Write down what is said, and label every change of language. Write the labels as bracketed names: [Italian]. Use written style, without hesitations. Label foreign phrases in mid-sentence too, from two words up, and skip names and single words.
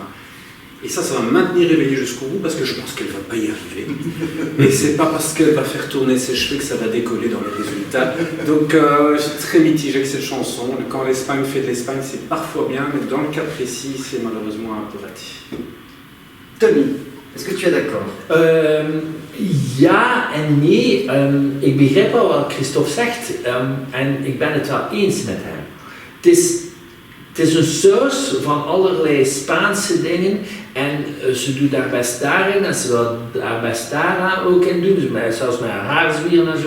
[French] Et ça va me maintenir éveillé jusqu'au bout parce que je pense qu'elle ne va pas y arriver. Et c'est pas parce qu'elle va faire tourner ses cheveux que ça va décoller dans les résultats. Donc je suis très mitigé avec cette chanson. Quand l'Espagne fait de l'Espagne, c'est parfois bien, mais dans le cas précis, c'est malheureusement un peu raté. Tony, est-ce que tu es d'accord? [Dutch] Ja en nee. Ik begrijp wel wat Christophe zegt en ik ben het wel eens met hem. Het is een saus van allerlei Spaanse dingen en ze doet daar best daarin en ze wil daar best daarna ook in doen, zelfs met haar haarzwieren en zo.